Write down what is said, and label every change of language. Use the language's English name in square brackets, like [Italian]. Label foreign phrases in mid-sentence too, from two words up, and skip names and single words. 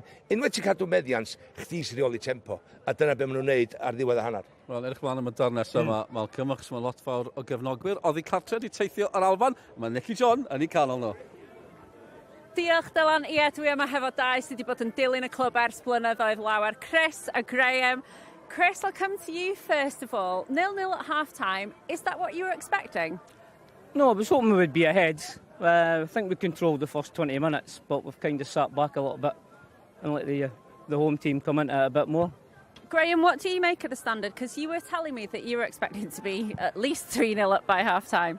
[Welsh] Unwaith ti'n cadw meddians, chdi sy'n reoli tempo. A dyna be maen nhw'n neud ar ddiwedd y hanner. Wel, edrych mlaen am y dar nesaf yma, Malcolm, achos mae lot fawr o gefnogwyr. Oddi Carter wedi teithio ar Alban, mae Nicky John yn ei canol nhw. Diolch, Dylan. Ie, dwi yma hefo dau sydd wedi bod yn dilyn y clwb ers blynyddoedd lawer. Chris a Graham. Chris, [English] I'll come to you first of all. 0-0 at half-time. Is that what you were expecting? No, I was hoping we would be ahead. I think we controlled the first 20 minutes, but we've kind of sat back a little bit and let the home team come into it a bit more. Graham, what do you make of the standard? Because you were telling me that you were expecting to be at least 3-0 up by half-time.